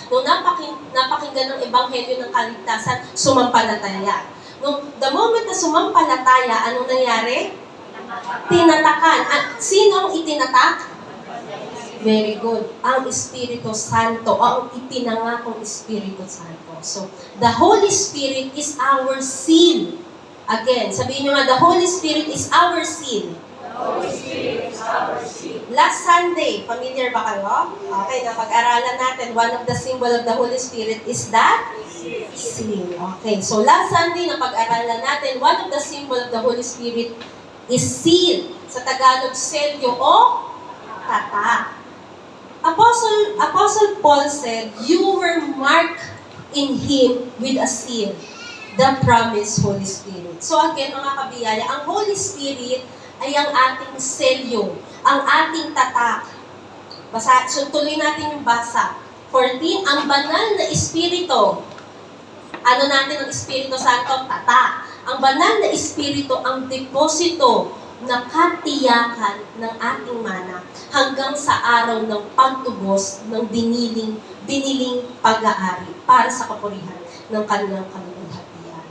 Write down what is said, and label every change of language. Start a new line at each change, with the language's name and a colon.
Filipino: Nung napakinggan ng ebanghelyo ng kaligtasan, sumampalataya.
English: The moment
Filipino: na sumampalataya, anong nangyari? Tinatakan. At sinong itinatak? Very good. Ang Espiritu Santo, ang ipinangakong Espiritu Santo.
English: So, the Holy Spirit is our seal. Again,
Filipino: sabihin nyo nga,
English: the Holy Spirit is our seal. Last Sunday,
Filipino: familiar ba kayo?
English: Okay,
Filipino: napag-aralan natin,
English: one of the symbol of the Holy Spirit is that seal. Okay, so last Sunday,
Filipino: napag-aralan natin,
English: one of the symbol of the Holy Spirit is seal.
Filipino: Sa Tagalog, selyo o tatak.
English: Apostle Paul said, you were marked in Him with a seal, the promised Holy Spirit.
Filipino: So again, mga kabiyaya, ang Holy Spirit ay ang ating selyo, ang ating tatak. So tuloy natin yung basa. 14, ang banal na Espiritu. Ano natin ang Espiritu Santo? Tatak. Ang banal na Espiritu, ang deposito na katiyakan ng ating mana hanggang sa araw ng pagtubos ng biniling pag-aari para sa kapurihan ng kanilang kaluwalhatian.